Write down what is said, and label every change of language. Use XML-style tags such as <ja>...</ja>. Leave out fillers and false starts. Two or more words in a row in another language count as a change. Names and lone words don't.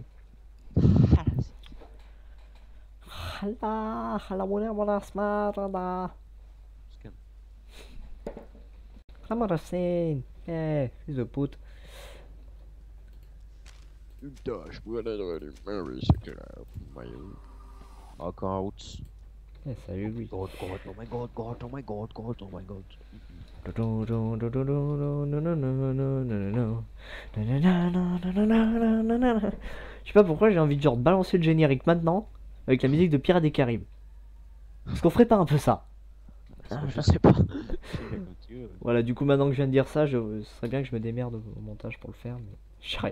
<fr>Thalassies. Scan. Fils de pute. Putain, je pourrais aller dans le minerai, c'est clair. Encore un route. Salut lui.</fr> <en>God, God, oh my God, God, oh my God, God, oh my God.</en> <fr>Je sais pas pourquoi j'ai envie de genre balancer le générique maintenant avec la musique de Pirates des Caraïbes. Est-ce qu'on ferait pas un peu ça? Je sais pas. Voilà, du coup maintenant que je viens de dire ça, ce serait bien que je me démerde au montage pour le faire, mais j'arrête.</fr>